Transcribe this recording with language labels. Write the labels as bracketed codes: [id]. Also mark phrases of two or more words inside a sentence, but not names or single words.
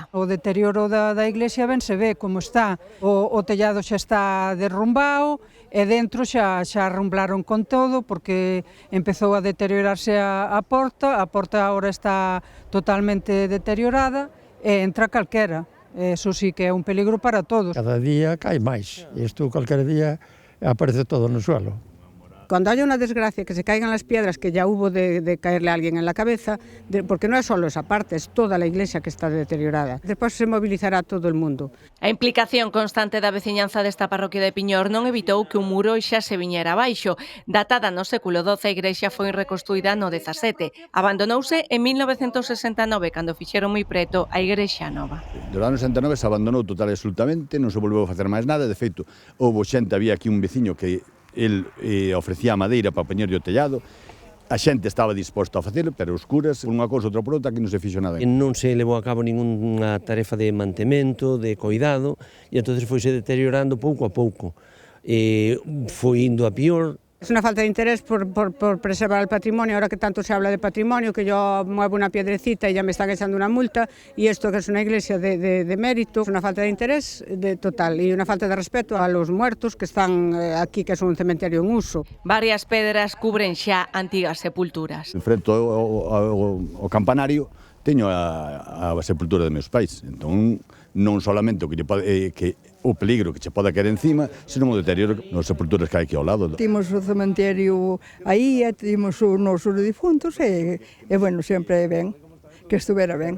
[gl] O deterioro da iglesia ben se ve como está. O tellado xa está derrumbado e dentro xa arrumblaron con todo porque empezou a deteriorarse a porta. A porta agora está totalmente deteriorada e entra calquera. Eso sí que é un peligro para todos. Cada día cae máis. Isto calquera día aparece todo no suelo. [es] Cuando haya una desgracia, que se caigan las piedras, que ya hubo de caerle a alguien en la cabeza, porque no es solo esa parte, es toda la iglesia que está deteriorada. [gl] Despois se mobilizará [es] todo el mundo. [gl] A implicación constante da veciñanza desta parroquia de Piñor non evitou que un muro xa se viñera abaixo. Datada no século XII, a igrexa foi reconstruída no XVII. Abandonouse en 1969, cando fixeron moi preto a igrexa nova. Do ano 69 se abandonou total e absolutamente, non se volveu a facer máis nada. De feito, houve xente, había aquí un veciño que el ofrecía madeira para poñerlle o tellado, a xente estaba disposta a facelo, pero oscuras, unha cousa outra por outra, que non se fixo nada. Non se levou a cabo ninguna tarefa de mantemento, de cuidado, e entón foise deteriorando pouco a pouco. Foi indo a pior. [es] Es una falta de interés por preservar el patrimonio, ahora que tanto se habla de patrimonio, que yo muevo una piedrecita y ya me están echando una multa, y esto que es una iglesia de mérito, es una falta de interés total y una falta de respeto a los muertos que están aquí, que es un cementerio en uso. [gl] Varias pedras cubren xa antigas sepulturas. Enfrento ao campanario teño a sepultura de meus pais, entón non solamente o peligro que che pode caer encima, senón o deterioro nas sepulturas que hai aquí ao lado. Timos o cementerio aí, timos os nosos difuntos e bueno, sempre é ben, que estuvera ben.